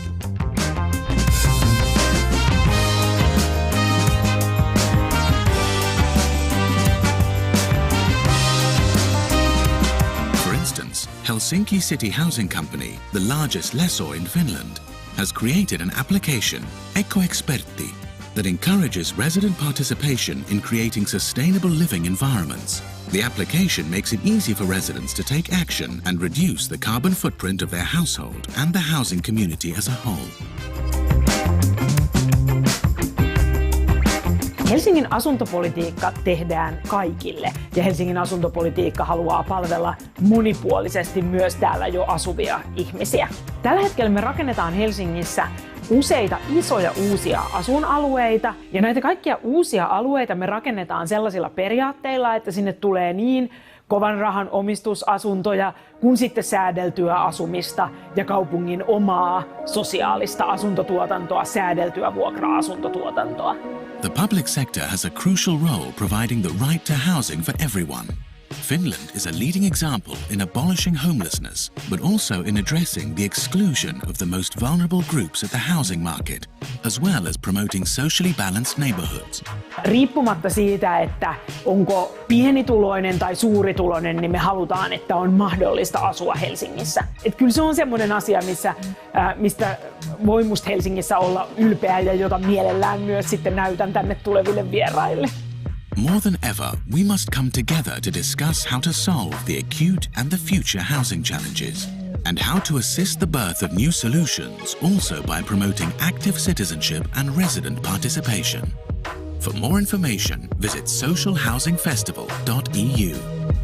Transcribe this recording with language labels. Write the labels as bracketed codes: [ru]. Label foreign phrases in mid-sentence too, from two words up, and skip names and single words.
[en] For instance, Helsinki City Housing Company, the largest lessor in Finland, has created an application, 𝐂𝐸xpertti, that encourages resident participation in creating sustainable living environments. The application makes it easy for residents to take action and reduce the carbon footprint of their household and the housing community as a whole. [fi] Helsingin asuntopolitiikka tehdään kaikille ja Helsingin asuntopolitiikka haluaa palvella monipuolisesti myös täällä jo asuvia ihmisiä. Tällä hetkellä me rakennetaan Helsingissä useita isoja uusia asuinalueita ja näitä kaikkia uusia alueita me rakennetaan sellaisilla periaatteilla, että sinne tulee niin kovan rahan omistusasuntoja kuin sitten säädeltyä asumista ja kaupungin omaa sosiaalista asuntotuotantoa, säädeltyä vuokra-asuntotuotantoa. [en] The public sector has a crucial role providing the right to housing for everyone. Finland is a leading example in abolishing homelessness, but also in addressing the exclusion of the most vulnerable groups at the housing market, as well as promoting socially balanced neighborhoods. [fi] Riippumatta siitä, että onko pienituloinen tai suurituloinen, niin me halutaan, että on mahdollista asua Helsingissä. Et kyllä se on semmoinen asia, mistä voi musta Helsingissä olla ylpeä ja jota mielellään myös sitten näytän tänne tuleville vieraille. [en] More than ever, we must come together to discuss how to solve the acute and the future housing challenges, and how to assist the birth of new solutions also by promoting active citizenship and resident participation. For more information, visit socialhousingfestival.eu.